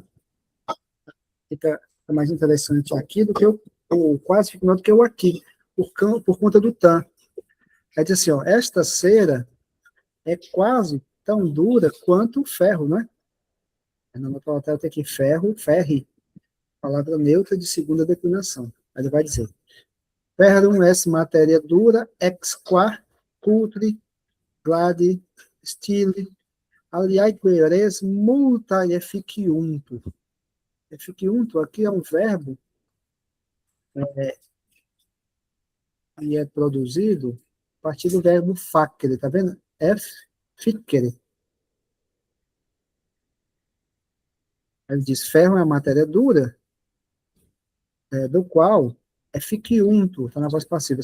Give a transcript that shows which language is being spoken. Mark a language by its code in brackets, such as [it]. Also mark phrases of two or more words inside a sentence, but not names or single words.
[pt] Fica mais interessante aqui do que o quase, fica melhor do que o aqui, por conta do tan. É dizer assim, ó, esta cera é quase tão dura quanto o ferro, né? Na nota tem aqui ferro, ferri, palavra neutra de segunda declinação. Aí ele vai dizer, [la] ferrum est matéria dura, ex qua cultri, gladi, stili, aliaeque res multa efficiuntur. [pt] Efficiuntur aqui é um verbo e é produzido a partir do verbo facere, tá vendo? Ficere. Ele diz, ferro é a matéria dura, do qual é ficiuntur, está na voz passiva.